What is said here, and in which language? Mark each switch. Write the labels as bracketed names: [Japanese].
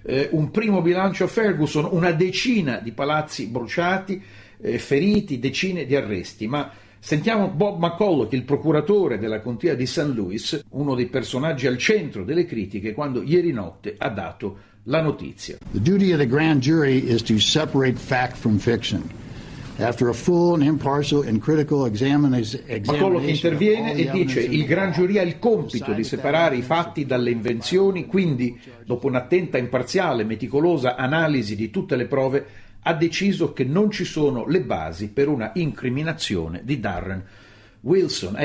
[Italian] Un primo bilancio a Ferguson, una decina di palazzi bruciati, feriti, decine di arresti. Ma sentiamo Bob McCulloch, il procuratore della contea di St. Louis, uno dei personaggi al centro delle critiche, quando ieri notte ha dato la notizia. [English] The duty of the grand jury is to separate fact from fiction. After a full and impartial and critical examination, [Italian] McCulloch interviene e dice: il Gran Giuria ha il compito di separare i fatti dalle invenzioni, quindi, dopo un'attenta, imparziale, meticolosa analisi di tutte le prove, ha deciso che non ci sono le basi per una incriminazione di Darren Wilson.